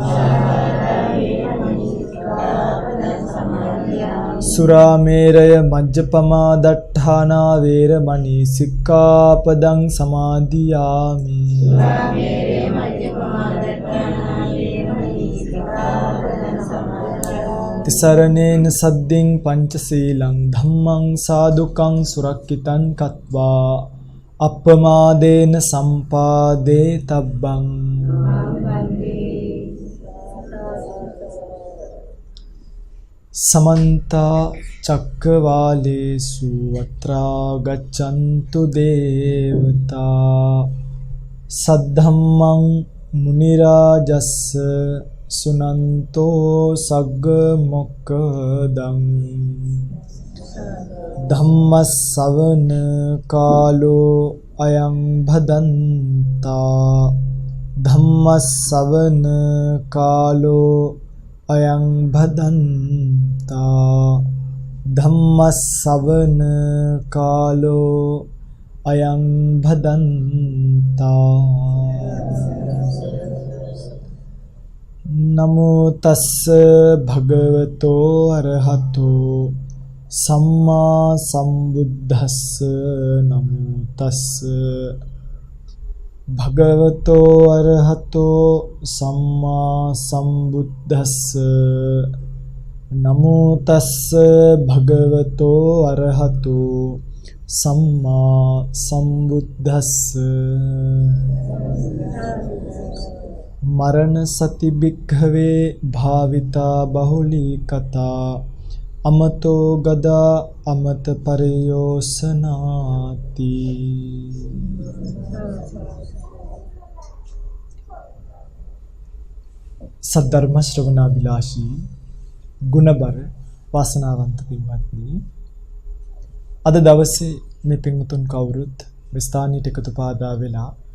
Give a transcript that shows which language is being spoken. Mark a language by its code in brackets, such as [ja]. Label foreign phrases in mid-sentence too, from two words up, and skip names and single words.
[pi] සුරාමේරය මජ්ජපමා දට්ඨානා වේරමණී සික්ඛාපදං සමාදියාමි තිසරණේන සද්දින් පංචශීලං ධම්මං සාදුකං සුරක්ඛිතං කତ୍වා අප්පමාදේන සම්පාදේ තබ්බං समन्ता चक्रवालेषु अत्रा गच्छन्तु देवता सद्धम्मं मुनिराजस्स सुनन्तो सग्ग मोक्खदं धम्मස්සවන කාලෝ අයං භදන්තා ධම්මස්සවන කාලෝ අයං භදන්තා ධම්මස්සවන කාලෝ අයං භදන්තා නමෝ තස්ස භගවතෝ අරහතෝ සම්මා සම්බුද්දස්ස නමෝ තස්ස භගවතෝ අරහතෝ සම්මා සම්බුද්දස්ස නමෝ තස්ස භගවතෝ අරහතෝ සම්මා සම්බුද්දස්ස මරණ සති භික්ඛවේ භාවිතා බහුලී කතා අමතෝ ගදා අමත පරයෝසනාති [si] සද්ධර්ම ශ්‍රවණාබිලාෂී ගුණබර වාසනාවන්ත පින්වත්නි අද දවසේ මේ පින්වතුන් කවුරුත් මේ ස්ථානීයට එකතු පාදා වෙලා